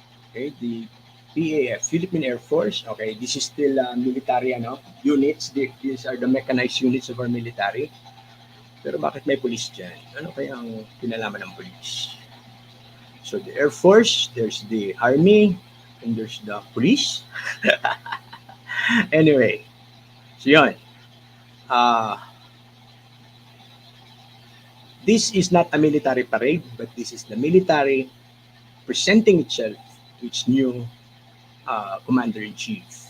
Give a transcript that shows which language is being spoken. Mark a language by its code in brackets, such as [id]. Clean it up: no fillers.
[en] Okay, the PAF, Philippine Air Force. Okay, this is still military units. These are the mechanized units of our military. [tl] Pero bakit may police dyan? Ano kaya ang pinalaman ng police? [en] So the Air Force, there's the Army, and there's the police. Anyway, so yun. This is not a military parade, but this is the military presenting itself to its new commander-in-chief.